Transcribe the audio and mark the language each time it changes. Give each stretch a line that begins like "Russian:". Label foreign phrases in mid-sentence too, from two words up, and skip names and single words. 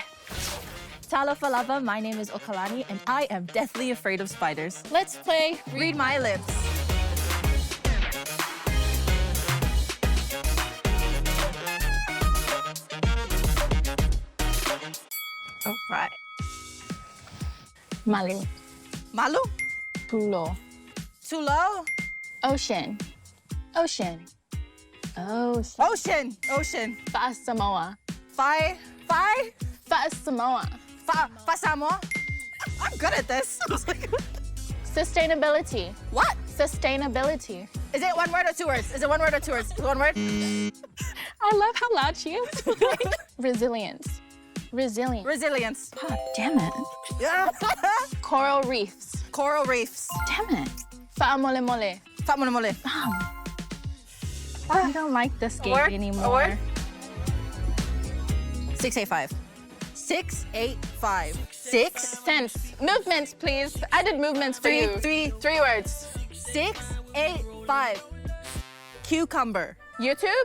English: Talafalava, my name is Okalani, and I am deathly afraid of spiders. Let's play Read my lips. All right. Malu. Malu? Tulo. Tulo? Ocean. Ocean. Ocean. Ocean. Ocean.
Samoan: Fa Samoa. Fi. Fa Samoa. Fasamo?
English: I'm good at this. Sustainability. What? Sustainability. Is it one word or 2 words? Is it one word or 2 words? Is it one word? I love how loud she is. Resilience. Resilience. Resilience. God damn it. Yeah. Coral reefs. Coral reefs. Damn it.
Samoan: Fa'amole mole. Fatmole.
English: I don't like this game word? anymore. A word? 685. 685. 6. Sense. Movements, please. I did movements for you. Three. 3 words. 685. Cucumber. YouTube?